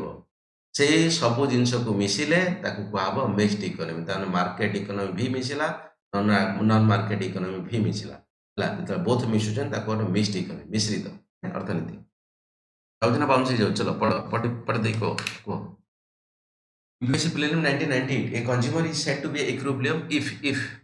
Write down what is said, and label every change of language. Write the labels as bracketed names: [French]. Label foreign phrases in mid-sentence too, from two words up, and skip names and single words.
[Odia] ସେଇ ସବୁ ଜିନିଷକୁ ମିଶିଲେ ତାକୁ କୁହାହବ [English] mixed economy. [Odia] ତାମାନେ [English] market economy [Odia] ଭି ମିଶିଲା, [English] non market economy [Odia] ଭି ମିଶିଲା ହେଲା। ଯେତେବେଳେ ବୋଥ ମିଶୁଛନ୍ତି ତାକୁ ଗୋଟେ [English] mixed economy, [Odia] ମିଶ୍ରିତ ଅର୍ଥନୀତି। ଯାଉଛି ନା ବାଉନ୍ସ ହେଇଯାଉଛି? ଚଲ ପଢ, ପଢି ଦେଇ କୁହ। यूएस प्लेनिum [English] 1998, a consumer is said to be equilibrium if